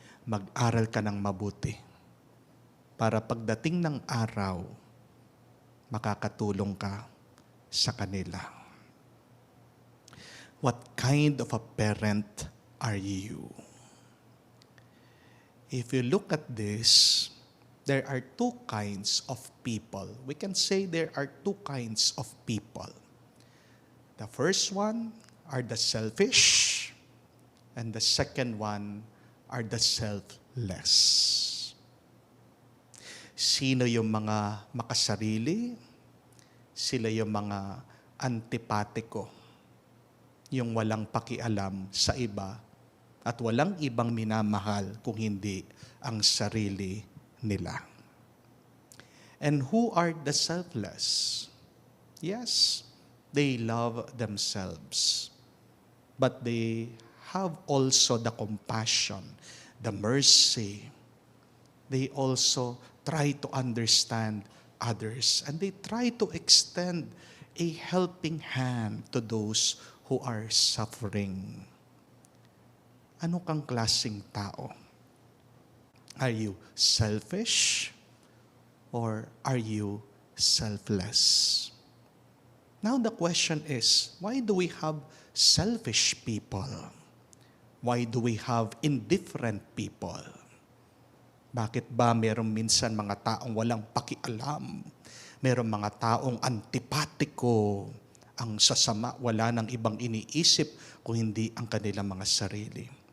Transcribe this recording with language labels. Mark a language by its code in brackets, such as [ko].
[tl] Mag-aral ka ng mabuti para pagdating ng araw, makakatulong ka sa kanila." [en] What kind of a parent are you? If you look at this, there are two kinds of people. We can say there are two kinds of people. The first one are the selfish, and the second one are the selfless. [tl] Sino yung mga makasarili? Sila yung mga antipatiko, yung walang pakialam sa iba at walang ibang minamahal kung hindi ang sarili nila. [en] And who are the selfless? Yes, they love themselves, but they have also the compassion, the mercy. They also try to understand others, and they try to extend a helping hand to those who are suffering. [tl] Ano kang klaseng tao? [en] Are you selfish or are you selfless? Now the question is, why do we have selfish people? Why do we have indifferent people? [tl] Bakit ba meron minsan mga taong walang pakialam? Meron mga taong antipatiko, ang sasama, wala nang ibang iniisip kung hindi ang kanilang mga sarili?